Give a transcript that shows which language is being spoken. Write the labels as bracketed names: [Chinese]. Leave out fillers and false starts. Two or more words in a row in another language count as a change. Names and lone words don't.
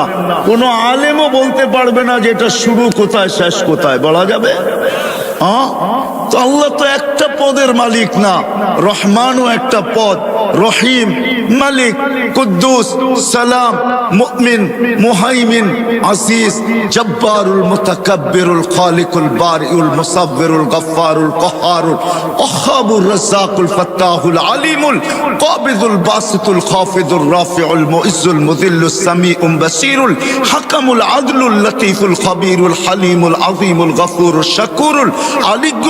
[Bangla] কোন আলেমও বলতে পারবে না যে এটা শুরু কোথায় শেষ কোথায়, বলা যাবে? তো আল্লাহ তো একটা পদের মালিক না, রহমানও একটা পদ, রহিম, মালিক, কুদ্দুস, সালাম, মুমিন, মুহাইমিন, আসিস, জব্বারুল, মুতাকাব্বিরুল, খালিকুল, বারিউল, মুসাব্বিরুল, গফফারুল, কহারুল, ওয়াহাবুর, রাজ্জাকুল, ফাত্তাহুল, আলিমুল, কাবিদুল, বাসিতুল, খাফিদুল, রাফিউল, মুইজ্জুল, মুযিল্লুস, সামিউম, বাসীরুল, হাকামুল, আদলুল, লতীফুল, খবীরুল, হালিমুল, আযীমুল, গফুরুল, শাকুরুল, আলিয়ুল